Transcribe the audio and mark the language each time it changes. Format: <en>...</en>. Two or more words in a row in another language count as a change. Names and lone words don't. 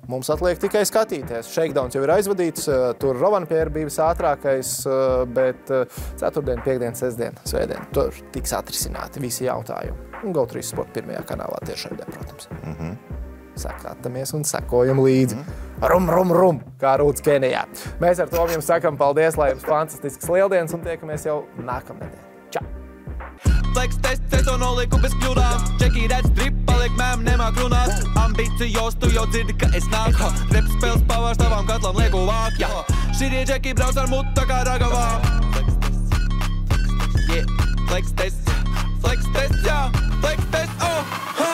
<lv>mums atliek tikai skatīties. Shakedowns jau ir aizvadīts, tur Rovanpēra bija visātrākais, bet ceturtdien, piekdien, sestdien, svētdien tur tiks atrisināti visi jautājumi. Un GO3 Sport pirmajā kanālā tiešraidē, protams. Sakārtamies un sekojam līdzi. Rum, kā Rūts Kenijā. Mēs ar to jums sakam paldies, lai jums fantastisks lieldienas un tiekamies jau nākamnedēļ. Čau!</lv> <en>Flex test,</en> <lv>to noliku bez kļūdām. Džeki redz drip, paliek mēm, nemāk runāt. Ambīcijos, tu jau dzirdi, ka es nāku. Rep spēles pavārs tavām katlam lieku vāk. Šitie džeki brauc ar mutu tā kā ragavām.</lv> <en>Flex test, yeah. Flex test, jā. Flex test, oh.</en>